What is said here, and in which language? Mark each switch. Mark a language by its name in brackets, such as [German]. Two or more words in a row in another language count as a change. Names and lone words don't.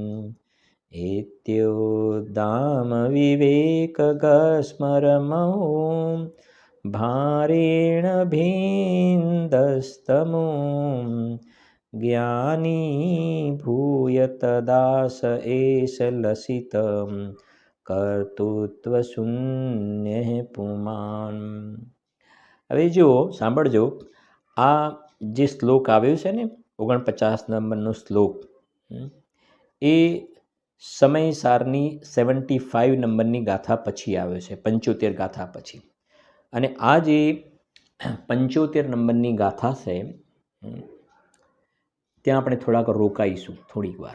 [Sanskrit] एत्योदाम विवेक गस्मरमो भारेण भिन्दस्तमो, ज्ञानी भूयत दास एष लसितं कर्तृत्व शून्य पुमान्। [Gujarati] હવે જો સાંભળજો, આ જે શ્લોક આવ્યો છે ને 49 નંબરનો શ્લોક, એ સમયસારની 75 નંબરની ગાથા પછી આવ્યો છે, 75 ગાથા પછી। અને આ જે 75 નંબરની ગાથા છે, ત્યાં આપણે થોડાક રોકાઈશું થોડીક વાર।